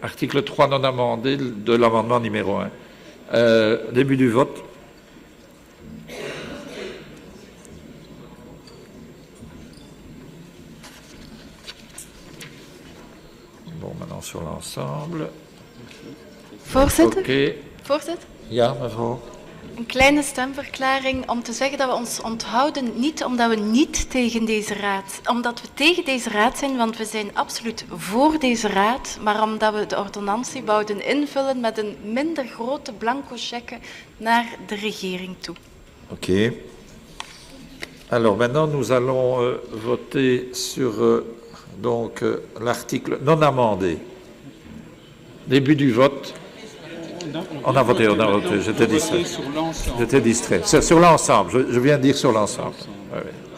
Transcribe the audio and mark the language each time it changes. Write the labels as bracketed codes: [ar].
[fr] Article 3 non amendé de l'amendement numéro 1. Début du vote. Bon, maintenant sur l'ensemble. [nl] Voorzitter? Oké. Voorzitter? Ja, mevrouw. Een kleine stemverklaring om te zeggen dat we ons onthouden, niet omdat we niet tegen deze raad, omdat we tegen deze raad zijn, want we zijn absoluut voor deze raad, maar omdat we de ordonnantie wouden invullen met een minder grote blanco cheque naar de regering toe. OK. [fr] Alors maintenant, nous allons voter sur l'article non amendé. Début du vote. On a voté, j'étais distrait. J'étais distrait. C'est sur l'ensemble, je viens de dire sur l'ensemble. Oui, oui.